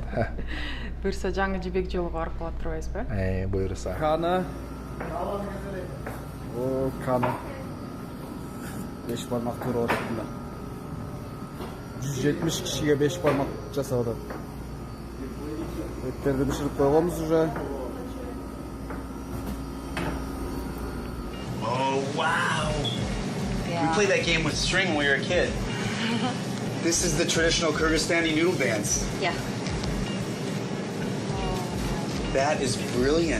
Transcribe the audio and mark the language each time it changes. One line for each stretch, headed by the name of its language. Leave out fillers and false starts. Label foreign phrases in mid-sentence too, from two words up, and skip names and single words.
Kyrgyz: Буюрса жаңы жибек жолу барып калат турбайбызбы? Буюрса. Кана. О, кана. 5 бармак туруп атат мында. 170 кишиге 5 бармак жасап атат. Эттерди биширип койгонбуз уже.
English: Oh, wow. We played that game with string when we were a kid. This is the traditional Kyrgyzstani noodle dance. Yeah. That is brilliant.